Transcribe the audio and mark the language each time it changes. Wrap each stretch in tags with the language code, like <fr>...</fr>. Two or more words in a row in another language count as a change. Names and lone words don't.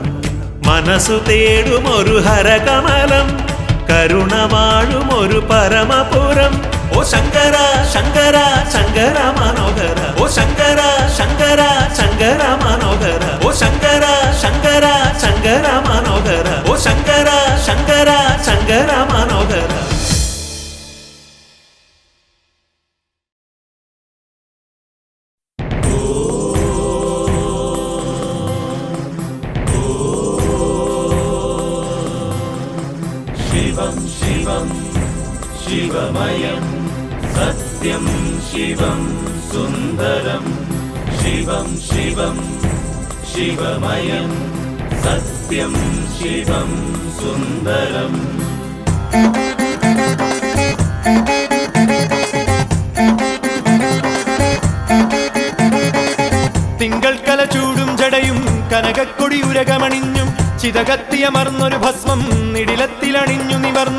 <ml>മനസ്സു തേടുമൊരു ഹരകമലം, കരുണ വാഴുമൊരു പരമപുരം. ഓ ശങ്കര ശങ്കര ശങ്കര മനോഹര. ഓ ശങ്കര ശങ്കര ശങ്കര മനോഹര. ഓ ശങ്കര ശങ്കര ശങ്കര മനോഹര. ഓ ശങ്കര ശങ്കര ശങ്കര മനോഹര.</ml> <sa>शिवं शिवं शिवमयं सत्यं शिवं सुन्दरं. शिवं शिवं शिवमयं सत्यं शिवं सुन्दरम्.</sa> <ml>തിങ്കൾ കല ചൂടും ജടയും കനകക്കൊടി ഉരകമണിഞ്ഞും ചിതകത്തിയമർന്നൊരു ഭസ്മം നിടിലത്തിലണിഞ്ഞു നിവർന്നു.</ml>